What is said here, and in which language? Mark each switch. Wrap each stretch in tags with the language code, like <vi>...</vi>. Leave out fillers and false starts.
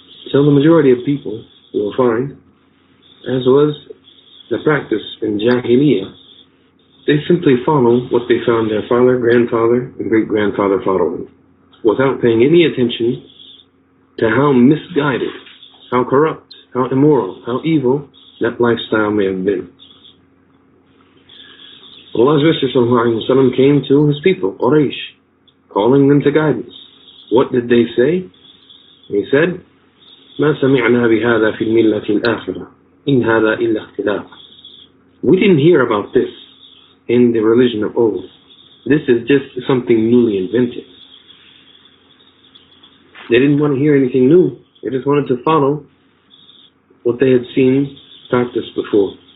<en>So the majority of people, you will find, as was the practice in Jahiliyyah, they simply follow what they found their father, grandfather, and great-grandfather following, without paying any attention to how misguided, how corrupt, how immoral, how evil that lifestyle may have been. Allah's Rasul came to his people, Quraysh, calling them to guidance. What did they say?</en> <ar>He said, مَا سَمِعْنَا بِهَذَا فِي الْمِلَّةِ الْآخِرَةِ إِنْ هَذَا إِلَّا اخْتِلَافٌ.</ar> <en>We didn't hear about this in the religion of old. This is just something newly invented. They didn't want to hear anything new. They just wanted to follow what they had seen practiced before.</en>